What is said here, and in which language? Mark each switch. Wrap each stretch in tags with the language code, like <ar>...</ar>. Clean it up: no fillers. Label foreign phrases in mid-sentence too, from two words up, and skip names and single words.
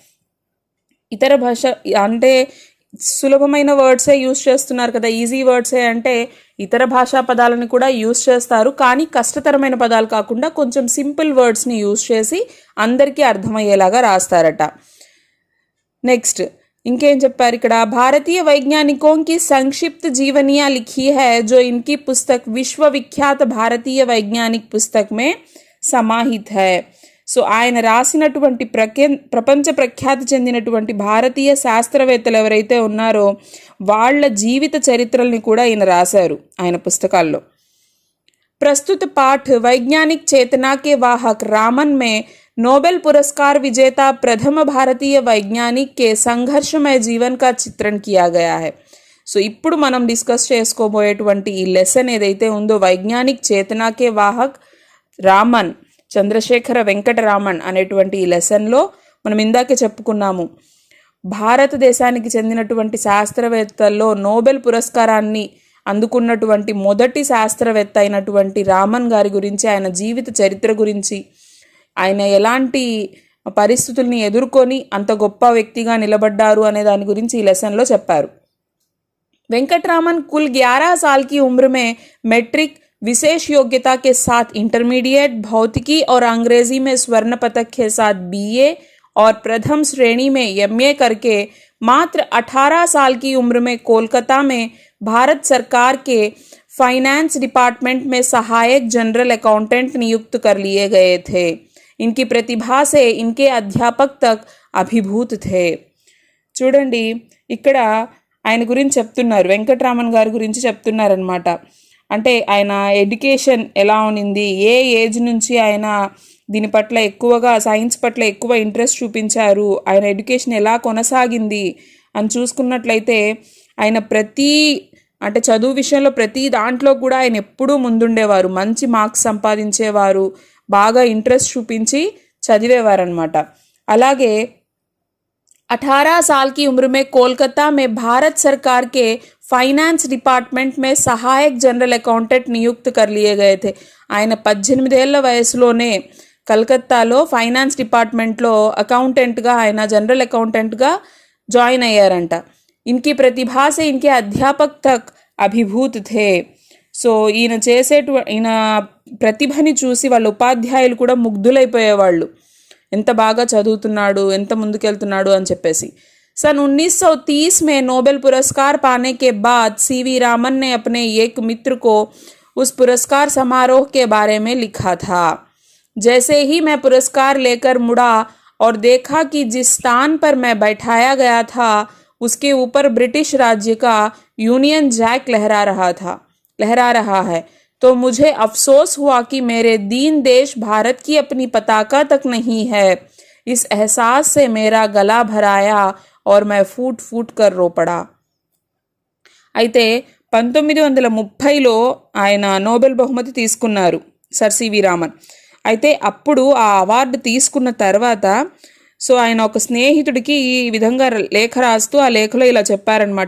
<te>ఇతర భాష అంటే సులభమైన</te> <en>words use</en> <te>చేస్తున్నారు కదా,</te> <en>easy words</en> <te>అంటే ఇతర భాషా పదాలను కూడా యూజ్ చేస్తారు. కానీ కష్టతరమైన పదాలు కాకుండా కొంచెం</te> <en>simple words use</en> <te>చేసి అందరికీ అర్థమయ్యేలాగా రాస్తారట. నెక్స్ట్ ఇంకేం చెప్పారు ఇక్కడ?</te> <hi>भारतीय वैज्ञानिकों की संक्षिप्त जीवनियाँ लिखी है, जो इनकी पुस्तक विश्वविख्यात भारतीय वैज्ञानिक पुस्तक में समाहित है.</hi> <te>సో ఆయన రాసినటువంటి ప్రపంచ ప్రఖ్యాతి చెందినటువంటి భారతీయ శాస్త్రవేత్తలు ఎవరైతే ఉన్నారో వాళ్ళ జీవిత చరిత్రల్ని కూడా ఈయన రాశారు ఆయన పుస్తకాల్లో.</te> <hi>प्रस्तुत पाठ वैज्ञानिक चेतना के वाहक रामन में नोबेल पुरस्कार विजेता प्रथम भारतीय वैज्ञानिक के संघर्षमय जीवन का चित्रण किया गया है.</hi> <te>సో ఇప్పుడు మనం డిస్కస్ చేసుకోబోయేటువంటి ఈ లెసన్ ఏదైతే ఉందో</te> <hi>वैज्ञानिक चेतना के वाहक</hi> <te>రామన్, చంద్రశేఖర వెంకటరామన్ అనేటువంటి ఈ లెసన్లో మనం ఇందాకే చెప్పుకున్నాము, భారతదేశానికి చెందినటువంటి శాస్త్రవేత్తల్లో నోబెల్ పురస్కారాన్ని అందుకున్నటువంటి మొదటి శాస్త్రవేత్త అయినటువంటి రామన్ గారి గురించి, ఆయన జీవిత చరిత్ర గురించి, ఆయన ఎలాంటి పరిస్థితుల్ని ఎదుర్కొని అంత గొప్ప వ్యక్తిగా నిలబడ్డారు అనే దాని గురించి ఈ లెసన్లో చెప్పారు.</te> <hi>वेंकटरामन कुल 11 साल की उम्र में मैट्रिक विशेष योग्यता के साथ इंटरमीडिएट, भौतिकी और अंग्रेजी में स्वर्ण पदक के साथ बीए और प्रथम श्रेणी में एमए करके मात्र 18 साल की उम्र में कोलकाता में भारत सरकार के</hi> <en>finance department</en> <hi>में सहायक</hi> <en>general accountant</en> <hi>नियुक्त कर लिए गए थे। इनकी प्रतिभा से इनके अध्यापक तक अभिभूत थे।</hi> <te>చూడండి ఇక్కడ ఆయన గురించి చెప్తున్నారు, వెంకటరామన్ గారి గురించి చెప్తున్నారనమాట. అంటే ఆయన ఎడ్యుకేషన్ ఎలా ఉన్నింది, ఏ ఏజ్ నుంచి ఆయన దీని పట్ల ఎక్కువగా సైన్స్ పట్ల ఎక్కువ ఇంట్రెస్ట్ చూపించారు, ఆయన ఎడ్యుకేషన్ ఎలా కొనసాగింది అని చూసుకున్నట్లయితే ఆయన అంటే చదువు విషయంలో ప్రతి దాంట్లో కూడా ఆయన ఎప్పుడూ ముందుండేవారు, మంచి మార్క్స్ సంపాదించేవారు, బాగా ఇంట్రెస్ట్ చూపించి చదివేవారనమాట.</te> <hi>అలాగే 18 साल की उम्र में कोलकाता में भारत सरकार के</hi> <en>finance department</en> <hi>में सहायक</hi> <en>general accountant</en> <hi>नियुक्त कर लिए गए थे.</hi> <te>ఆయన 18 ఏళ్ల వయసులోనే కలకత్తాలో</te> <en>finance department accountant</en> <te>ఆయన</te> <en>general accountant join</en> <te>అయ్యారంట.</te> <hi>इनकी प्रतिभा से इनके अध्यापक तक अभिभूत थे.</hi> <te>సో ఈయన ప్రతిభని చూసి వాళ్ళ ఉపాధ్యాయులు కూడా ముగ్ధులైపోయేవాళ్ళు, ఎంత బాగా చదువుతున్నాడు, ఎంత ముందుకెళ్తున్నాడు అని చెప్పేసి.</te> <hi>सन 1930 में नोबेल पुरस्कार पाने के बाद सीवी रामन ने अपने एक मित्र को उस पुरस्कार समारोह के बारे में लिखा था. जैसे ही मैं पुरस्कार लेकर मुड़ा और देखा कि जिस स्थान पर मैं बैठाया गया था उसके ऊपर ब्रिटिश राज्य का यूनियन जैक लहरा रहा है, तो मुझे अफसोस हुआ कि मेरे दीन देश भारत की अपनी पताका तक नहीं है. इस एहसास से मेरा गला भराया और मैं फूट फूट कर रो पड़ा.</hi> <te>అయితే 1930లో ఆయన నోబెల్ బహుమతి తీసుకున్నారు సర్ సివి రామన్. అయితే అప్పుడు ఆ అవార్డు తీసుకున్న తర్వాత సో ఆయన ఒక స్నేహితుడికి ఈ విధంగా లేఖ రాస్తూ ఆ లేఖలో ఇలా చెప్పారనమాట.</te>